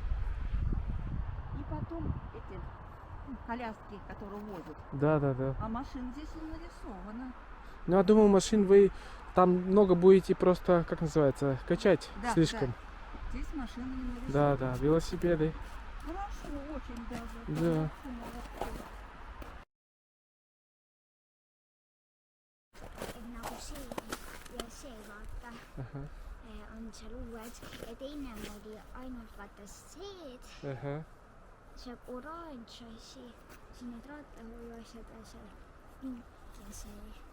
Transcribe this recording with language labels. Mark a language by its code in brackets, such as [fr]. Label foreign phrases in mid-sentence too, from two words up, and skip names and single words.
[ru] И потом эти коляски, которые возят. Да. А машина здесь не нарисована. Ну, я думаю, машин вы там много будете просто, как называется, качать Да, слишком. да. Здесь машина не нарисована. Да, велосипеды. Хорошо, очень даже. Да. [et] Nagu see ja see vaata on seal uued ja teine oli ainult vaata see oranž asi, siin need raatahoiuasjad ja seal pink ja see.